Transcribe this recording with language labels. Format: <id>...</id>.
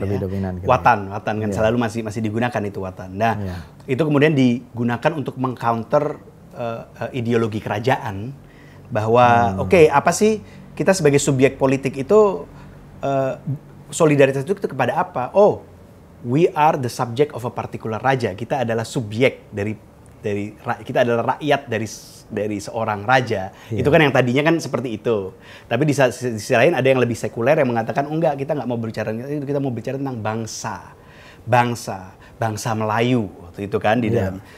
<id>Dominan. Watan kan selalu masih digunakan itu watan. Nah, itu kemudian digunakan untuk mengcounter ideologi kerajaan bahwa apa sih kita sebagai subjek politik itu, solidaritas itu kepada apa?</id> <en>Oh, we are the subject of a particular raja.</en> <id>Kita adalah subjek dari kita adalah rakyat dari seorang raja. Itu kan yang tadinya kan seperti itu. Tapi di sisi lain ada yang lebih sekuler yang mengatakan, oh enggak, kita nggak mau berbicara itu, kita mau bicara tentang bangsa Melayu waktu itu kan di dalam.</id>